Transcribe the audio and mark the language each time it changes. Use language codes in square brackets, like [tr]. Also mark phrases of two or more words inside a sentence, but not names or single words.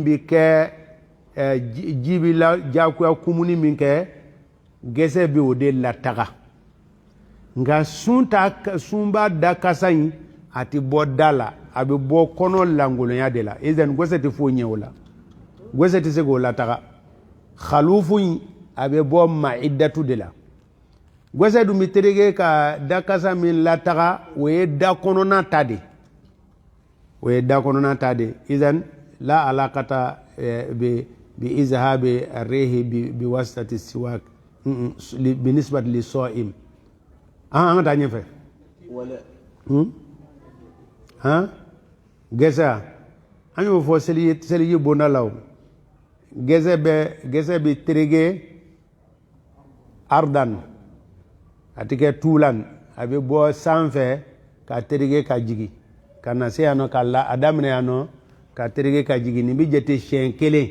[bm] bɛ kɛ ji bi la jagoya kumuni min kɛ gɛsɛ bɛ o de lataga nka sunba da kasa in a tɛ bɔ da la a bɛ bɔ kɔnɔ langolonya de la izan gɛsɛ tɛ foyi ɲɛ o la gɛsɛ tɛ se k'o lataga khalufu in a bɛ bɔ ma'idatu de la gɛsɛ dun bɛ tereke ka da kasa min lataga o ye da kɔnɔna ta de [ar] إذن لا علاقة بإذهاب الريح بواسطة السواك بالنسبة للصائم [bm] an ka taa ɲɛfɛ gɛsɛ an y'o fɔ seliji bonda la o gɛsɛ bɛ tereke ardan a tɛ kɛ tuulan a bɛ bɔ sanfɛ ka tereke ka jigin ka na se yan nɔ a daminɛ yan nɔ ka tereke ka jigin nin bɛ jate siɲɛ kelen